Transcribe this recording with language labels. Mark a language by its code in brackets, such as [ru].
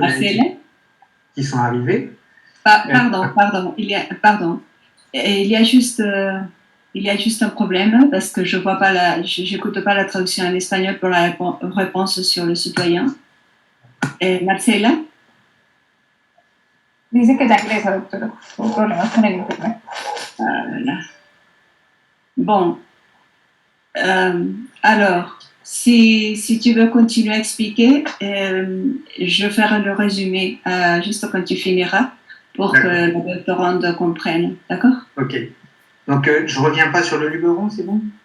[fr] Marcela, qui sont arrivés. pardon, il y a juste un problème parce que je vois pas j'écoute pas la traduction en espagnol pour la réponse sur le citoyen. Marcela. [es] Dice que ya ingresa, doctora, con problemas con el internet. [fr] Bon, alors, si tu veux continuer à expliquer, je ferai le résumé juste quand tu finiras pour que la doctorande comprenne, d'accord? Ok. Donc, je reviens pas sur le Luberon, c'est bon?